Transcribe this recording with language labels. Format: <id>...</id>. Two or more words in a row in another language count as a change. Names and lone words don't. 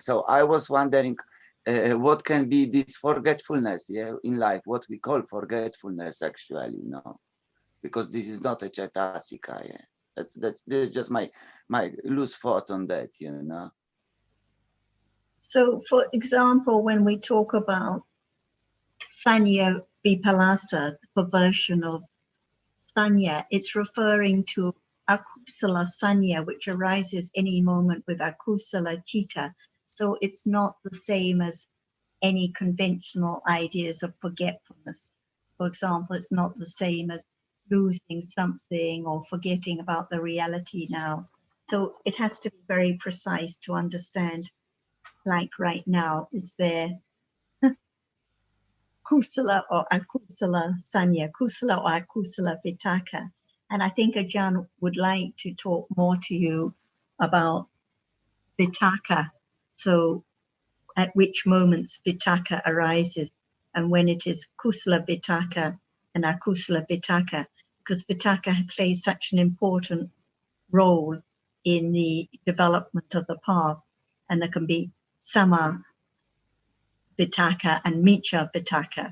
<en>So I was wondering what can be this forgetfulness, yeah, in life, what we call forgetfulness actually, you know, because this is not a cetasika, yeah. That's just my loose thought on that, you know. So, for example, when we talk about</en> <pi>sanya vipalasa,</pi> <en>the perversion of sanya, it's referring to</en> <pi>akusala sanya,</pi> <en>which arises any moment with</en> <pi>akusala citta.</pi> <en>So it's not the same as any conventional ideas of forgetfulness. For example, it's not the same as losing something or forgetting about the reality now. So it has to be very precise to understand, like right now, is there kusala or</en> <pi>akusala sanya, kusala</pi> <en>or</en> <pi>akusala vitaka.</pi> <en>And I think Ajahn would like to talk more to you about vitaka. So at which moments vitaka arises and when it is</en> <pi>kusala vitaka</pi> <en>and</en> <pi>akusala vitaka,</pi> <en>because vitaka plays such an important role in the development of the path, and there can be</en> <pi>sama vitaka</pi> <en>and</en> <pi>miccha vitaka.</pi>